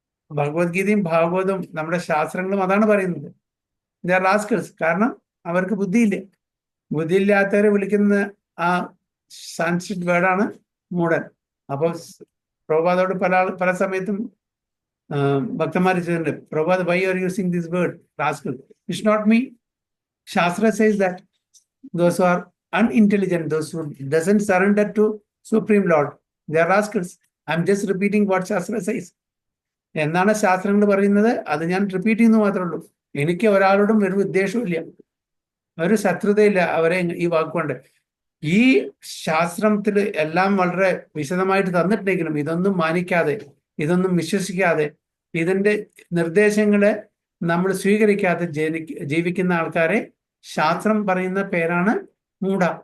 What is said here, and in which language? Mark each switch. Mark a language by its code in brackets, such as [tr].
[ml] ഭഗവത്ഗീതയും ഭാഗവതവും നമ്മുടെ ശാസ്ത്രങ്ങളും അതാണ് പറയുന്നത്. [en] They are rascals. [ml] കാരണം അവർക്ക് ബുദ്ധിയില്ല. ബുദ്ധിയില്ലാത്തവരെ വിളിക്കുന്ന ആ സാൻസ്ക്രിറ്റ് വേർഡാണ് മൂഢൻ. അപ്പൊ പ്രഭാതോട് പല സമയത്തും ഭക്തന്മാർ ചെയ്തിട്ടുണ്ട്, Prabhat [en] Why are using this word rascal? It's not me. Shastra says that those who are unintelligent, those who doesn't surrender to Supreme Lord, they are rascals. I'm just repeating what Shastra says. [ml] എന്നാണ് ശാസ്ത്രങ്ങൾ പറയുന്നത്, അത് ഞാൻ repeat ചെയ്യുന്നു മാത്രമേ ഉള്ളൂ. എനിക്ക് ഒരാളോടും ഒരു ഉദ്ദേശവും ഇല്ല, ഒരു ശത്രുതയില്ല അവരെ ഈ വാക്കുകൊണ്ട്. ഈ ശാസ്ത്രത്തിൽ എല്ലാം വളരെ വിശദമായിട്ട് തന്നിട്ടുണ്ടെങ്കിലും ഇതൊന്നും മാനിക്കാതെ, ഇതൊന്നും വിശ്വസിക്കാതെ, ഇതിന്റെ നിർദ്ദേശങ്ങളെ നമ്മൾ സ്വീകരിക്കാതെ ജീവിക്കുന്ന ആൾക്കാരെ ശാസ്ത്രം പറയുന്ന പേരാണ് മൂഢ.